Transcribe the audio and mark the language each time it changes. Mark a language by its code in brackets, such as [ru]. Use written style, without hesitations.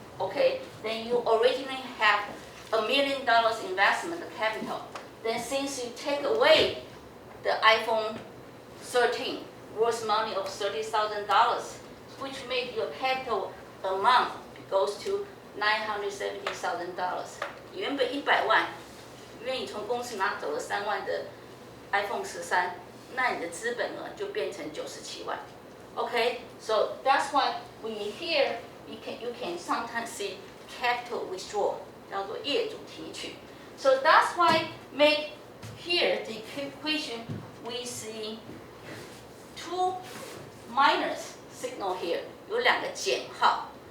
[en] Okay, then you originally have $1 million investment capital. Then since you take away the iPhone 13 worth money of $30,000, which makes your capital amount goes to $970,000. [zh] 原本100万，因为你从公司拿走了3万的 iPhone 13，那你的资本额就变成97万。 [en] Okay, so that's why we here you can sometimes see capital withdrawal [zh] 叫做业主提取。 [en] So that's why make here the equation we see 2 minus signal here [zh] 有2个减号。